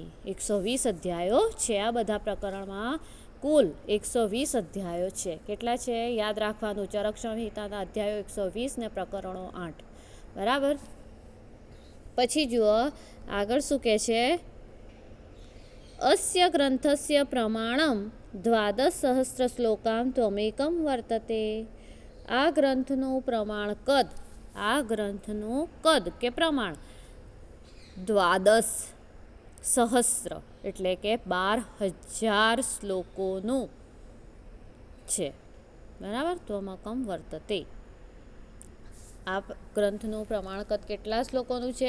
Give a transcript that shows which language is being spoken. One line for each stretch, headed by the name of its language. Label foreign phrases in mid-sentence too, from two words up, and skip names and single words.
Gujarati: 120 અધ્યાયો છે આ બધા પ્રકરણમાં. કુલ 120 અધ્યાયો છે. કેટલા છે? યાદ રાખવાનું. ચરક સંહિતાના અધ્યાયો 120 ને પ્રકરણો 8. બરાબર. પછી જુઓ આગળ શું કહે છે?
Sanskrit: अस्य ग्रन्थस्य प्रमाणं 12,000 श्लोकां त्वमेकं वर्तते।
Gujarati: આ ગ્રંથનું પ્રમાણ કદ, આ ગ્રંથનું કદ કે પ્રમાણ 12,000 એટલે કે 12,000 શ્લોકોનું છે, બરાબર.
Sanskrit: त्वमकम् वर्तते.
Gujarati: આ ગ્રંથનું પ્રમાણ કદ કેટલા શ્લોકોનું છે?